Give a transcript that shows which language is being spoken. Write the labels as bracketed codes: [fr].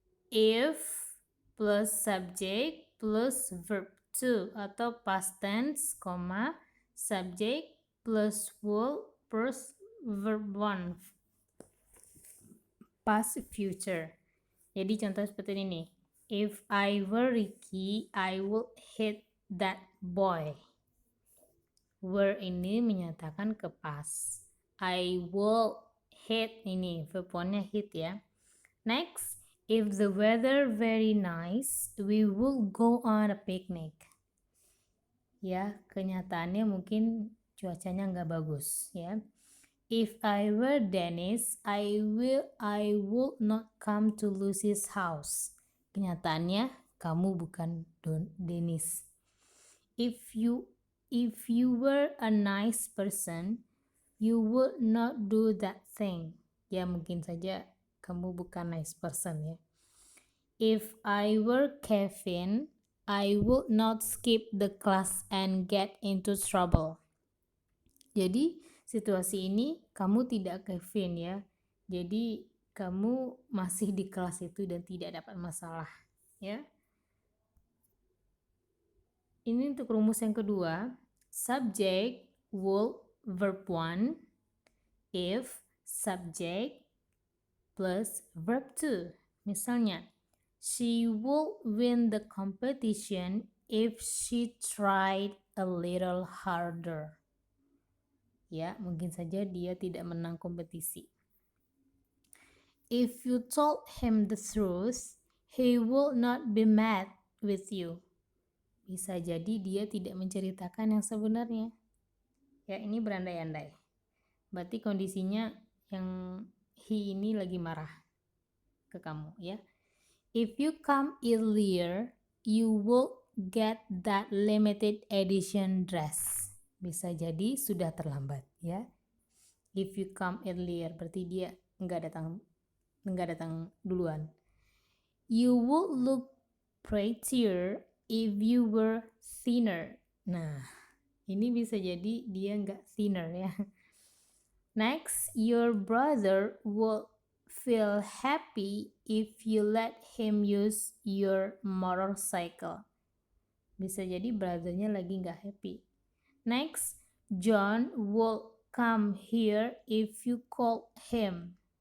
[en] If plus subject plus verb to [id] atau [en] past tense, subject plus will plus verb 1, past future. [id] Jadi contoh seperti ini nih. [en] If I were Ricky, I would hit that boy. [id] Were ini menyatakan ke past. [en] I will hit [id] ini, [en] verb 1-nya hit [id] ya. [en] Next, if the weather very nice, we will go on a picnic. [id] Ya, kenyataannya mungkin cuacanya nggak bagus ya. [en] If I were Dennis, I would not come to Lucy's house. [id] Kenyataannya kamu bukan Dennis. [en] If you If you were a nice person, you would not do that thing. [id] Ya, mungkin saja kamu bukan nice person ya. [en] If I were Kevin, I would not skip the class and get into trouble. [id] Jadi, situasi ini kamu tidak Kevin ya. Jadi, kamu masih di kelas itu dan tidak dapat masalah ya. Ini untuk rumus yang kedua. [en] Subject would verb 1 if subject plus verb 2. [id] Misalnya, [en] she would win the competition if she tried a little harder. [id] Ya, mungkin saja dia tidak menang kompetisi. [en] If you told him the truth, he would not be mad with you. [id] Bisa jadi dia tidak menceritakan yang sebenarnya. Ya, ini berandai-andai. Berarti kondisinya yang he ini lagi marah ke kamu ya. [en] If you come earlier, you will get that limited edition dress. [id] Bisa jadi sudah terlambat ya. [en] If you come earlier [id] berarti dia nggak datang duluan. [en] You would look prettier if you were thinner. [id] Nah, ini bisa jadi dia nggak thinner ya. [en] Next, your brother would feel happy if you let him use your motorcycle. [id] Bisa jadi brothernya lagi nggak happy. [en] Next, John would come here if you call him.